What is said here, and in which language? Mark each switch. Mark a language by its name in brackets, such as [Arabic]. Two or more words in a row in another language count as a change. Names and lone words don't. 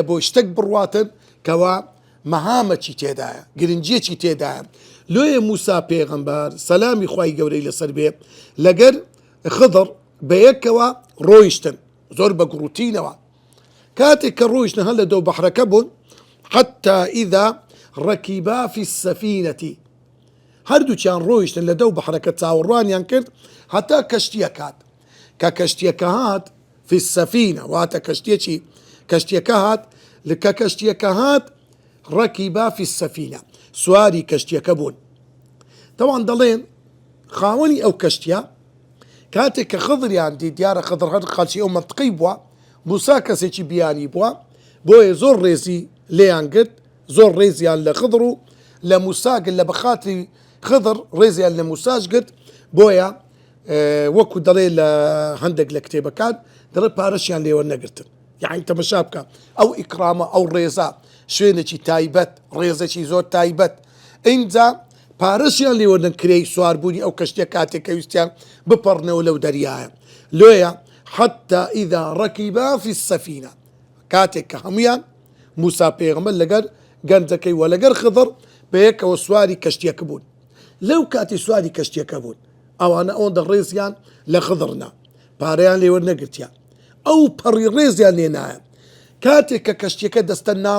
[Central Kurdish] بۆ شتێک بڕواتن کەوا مەهامەکی تێدایە گرنجیەکی تێدایە لۆیە موسا پێغەمبەر سەلامی خوای گەورەی لەسەر بێ لەگەر خضر بەیەکەوە ڕۆیشتن زۆر بە گوڕوتینەوە کاتێک کە ڕۆیشتن هەر لە دەو بەحرەکە بوون [Arabic] حتى إذا ركبا في السفينة [Central Kurdish] هەردووچیان ڕۆیشتن لە دەو بەحرەکە چاوەڕوانیان کرد هەتا کەشتیەک هات کە کەشتیەکە هات [Arabic] في السفينة [Central Kurdish] واتە کەشتیەکی کەشتیەکە هات کە کەشتیەکە هات [Arabic] رەکیبا في السفينة [Central Kurdish] سواری کەشتیەکە بوون تەوان دەڵێن خاوەنی ئەو کەشتیە کاتێک کە خضریان دی دیارە خضر هەر خەڵکی ئەو مەنتقەی بووە موسا کەسێکی بیانی بووە بۆیە زۆر ڕێزی لێیان گرت زۆر ڕێزیان لە خضر و لە موساگرت لە بەخاتری خضر ڕێزیان لە موساش گرت بۆیە وەکو دەڵێ لە هەندێک لە کتێبەکان دەڵێ پارەشیان لێوە نەگرتن یعنی تەمەشا بکە ئەو ئیکرامە ئەو ڕێزە شوێنێکی تایبەت ڕێزێکی زۆر تایبەت ئینجا پارەشیان لێوەردن کرێی سواربوونی ئەو کەشتێ کاتێک کە ویستیان بپەڕنەوە لەو دەریایە لۆیە [Arabic] حتى إذا ركبا في السفينة [Central Kurdish] کاتێک کە هەمویان موسا پێغەمبەر لەگەر گەنجەکەی وە لەگەر خضر بەیەکەوە سواری کەشتیەکە بوون لەو کاتی سواری کەشتیەکە بوون ئەوانە ئەوەندە ڕێزیان لە خضرنا پارەیان لێوەرنەگرتیان ئەو پەڕی ڕێزیان لێ نایە کاتێک کە کەشتیەکە دەستە